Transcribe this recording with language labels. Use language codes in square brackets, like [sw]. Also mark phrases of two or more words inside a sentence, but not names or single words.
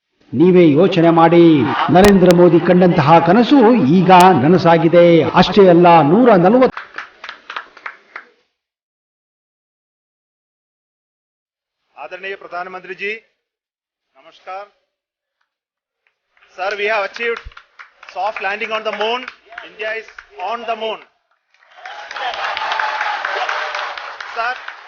[kn] ನೀವೇ ಯೋಚನೆ ಮಾಡಿ. ನರೇಂದ್ರ ಮೋದಿ ಕಂಡಂತಹ ಕನಸು ಈಗ ನನಸಾಗಿದೆ. ಅಷ್ಟೇ ಅಲ್ಲ, 140 [hi] आदरणीय प्रधानमंत्री जी, नमस्कार sir. [en] We have achieved soft landing on the moon. India is on the moon, sir.